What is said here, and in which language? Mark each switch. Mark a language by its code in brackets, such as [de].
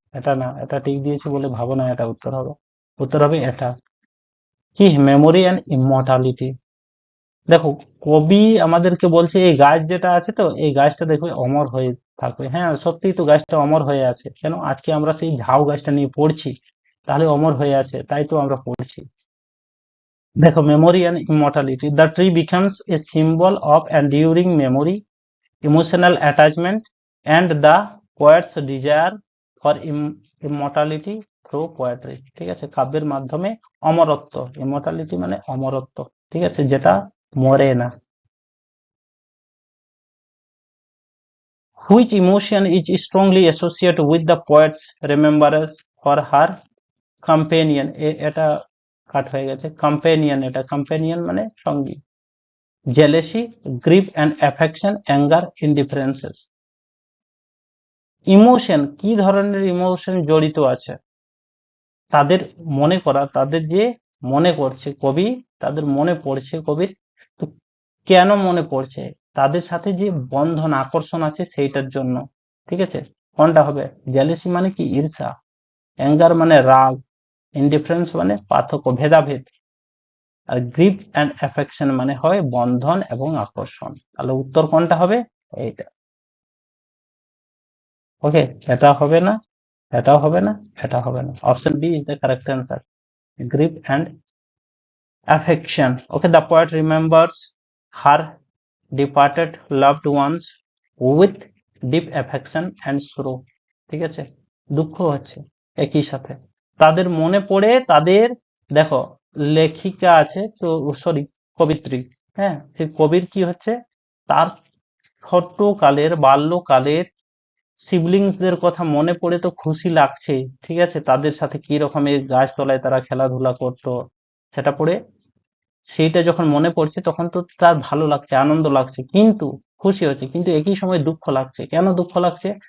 [bn] এটা না, এটা ঠিক দিয়েছে বলে ভাবো না এটা উত্তর হবে। উত্তর হবে এটা, কি, মেমোরি অ্যান্ড ইমর্টালিটি। দেখো, কবি আমাদেরকে বলছে এই গাছ যেটা আছে, তো এই গাছটা দেখবে অমর হয়ে থাকবে। হ্যাঁ, সত্যি তো গাছটা অমর হয়ে আছে। কেন? আজকে আমরা সেই ঝাউ গাছটা নিয়ে পড়ছি, তাহলে অমর হয়ে আছে, তাই তো আমরা পড়ছি। দেখো, [en] memory and immortality. The tree becomes a symbol of enduring memory, emotional attachment, and the poet's desire for immortality through poetry. [bn] ঠিক আছে, কাব্যের মাধ্যমে অমরত্ব, immortality মানে অমরত্ব, ঠিক আছে, যেটা মরে না। [en] Which emotion is strongly associated with the poet's remembrance for her companion? [bn] এটা কাট হয়ে গেছে, companion, এটা companion মানে সঙ্গী। [en] Jealousy, grief and affection, anger, indifferences. [bn] Emotion, কি ধরনের ইমোশন জড়িত আছে? তাদের মনে করা, তাদের যে মনে করছে কবি, তাদের মনে পড়ছে কবির, তো কেন মনে পড়ছে? তাদের সাথে যে বন্ধন, আকর্ষণ আছে সেইটার জন্য, ঠিক আছে। কোনটা হবে? জেলেসি মানে কি? ঈর্ষা। অ্যাঙ্গার মানে রাগ। ইনডিফারেন্স মানে পার্থক্য, ভেদাভেদ। আর [en] grief and affection [bn] মানে হয় বন্ধন এবং আকর্ষণ। তাহলে উত্তর কোনটা হবে? এইটা। ওকে, এটা হবে না, এটাও হবে না, এটা হবে না। [en] Option B is the correct answer, grief and affection. Okay, the poet remembers her departed loved ones with deep affection and sorrow. [bn] ঠিক আছে, দুঃখ হচ্ছে একই সাথে, তাদের মনে পড়ে তাদের, দেখো লেখিকা আছে তো, সরি কবিত্রী, হ্যাঁ সেই কবির কি হচ্ছে, তার ছোট্ট কালের বাল্যকালের সিবলিংসদের কথা মনে পড়ে তো খুশি লাগছে, ঠিক আছে, তাদের সাথে কি রকমের গাছতলায় তারা খেলাধুলা করতো সেটা পড়ে, সেইটা যখন মনে পড়ছে তখন তো তার ভালো লাগছে, আনন্দ লাগছে, কিন্তু খুশি হচ্ছে, কিন্তু একই সময় দুঃখ লাগছে। কেন দুঃখ লাগছে?